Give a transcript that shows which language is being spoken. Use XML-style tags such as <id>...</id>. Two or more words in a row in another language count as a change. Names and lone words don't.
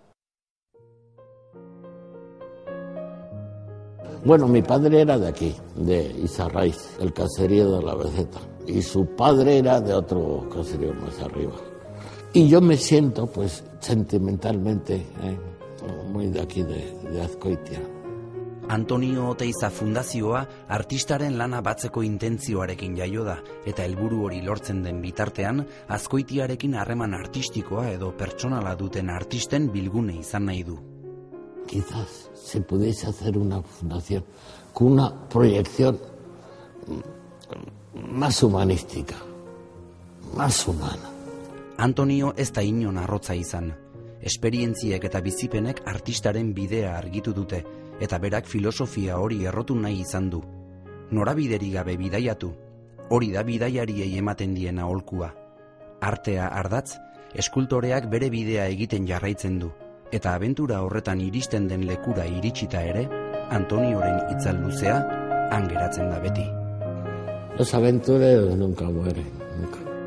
<es>Bueno, mi padre era de aquí, de Izarraiz, el caserío de la Beceta, y su padre era de otro caserío más arriba. Y yo me siento, pues, sentimentalmente, muy de aquí, de Azcoitia.</es> <eu>Antonio Oteiza Fundazioa artistaren lana batzeko intentzioarekin jaio da, eta helburu hori lortzen den bitartean, Azkoitiarekin harreman artistikoa edo pertsonala duten artisten bilgune izan nahi du.</eu> <es>Quizás se pudiese hacer una fundación con una proyección más humanística, más humana.</es> <eu>Antonio ez da inon arrotza izan. Esperientziek eta bizipenek artistaren bidea argitu dute, eta berak filosofia hori errotu nahi izan du. Norabideri gabe bidaiatu, hori da bidaiariei ematen diena aholkua. Artea ardatz, eskultoreak bere bidea egiten jarraitzen du, eta abentura horretan iristen den lekura iritsita ere, Antonioren itzal luzea han geratzen da beti.</eu> <es>Los aventureros nunca mueren, nunca.</es>